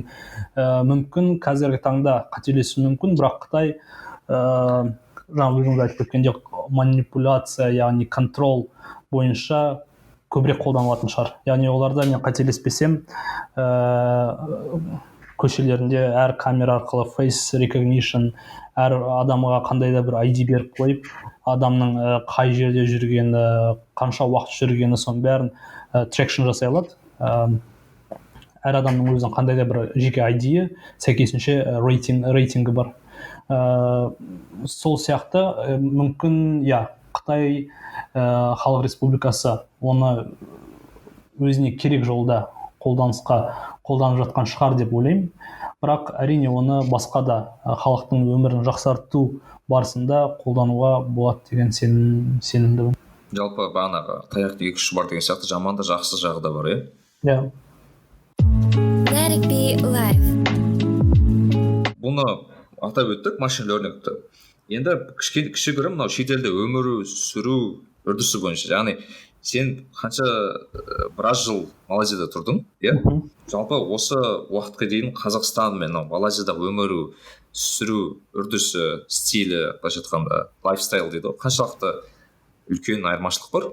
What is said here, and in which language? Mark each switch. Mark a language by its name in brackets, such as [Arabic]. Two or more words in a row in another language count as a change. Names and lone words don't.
[Kazakh] Мүмкін қазіргі таңда қателесу мүмкін, бірақ Қытай жаңа өзіңіз айтып кеткендей манипуляция, яғни контрол бойынша көбірек қолданылатын шығар. Яғни оларда мен қателеспесем, көшелерінде әр камера арқылы [English] face recognition, [Kazakh] әр адамға қандай да бір ID беріп қойып, адамның қай жерде жүргені, қанша уақыт жүргені, соның бәрін traction жасай алады. Әр адамның өзінің қандай да бір жеке ID-і, сәйкесінше рейтингі бар. Сол сияқты мүмкін, Қытай Халық Республикасы оны өзіне керек жолда қолданып жатқан шығар деп ойлаймын. Бірақ әрине оны басқа да халықтың өмірін жақсарту барысында қолдануға болады деген сенімдімін. Жалпы бағанағы таяқтың екі ұшы бар деген сияқты, жаман да жақсы жағы да бар, иә? [English] Let it be life. [Kazakh] Бұны атап өттік, [English] machine learning. [Kazakh] Енді кішігірім мынау шетелде өмір сүру үрдісі бойынша, яғни сен қанша біраз жыл Малайзияда тұрдың, иә? Жалпы осы уақытқа дейін Қазақстан мен Малайзияда өмір сүру үрдісі, стилі, былайша айтқанда лайфстайл дейді ғой, қаншалықты үлкен айырмашылық бар?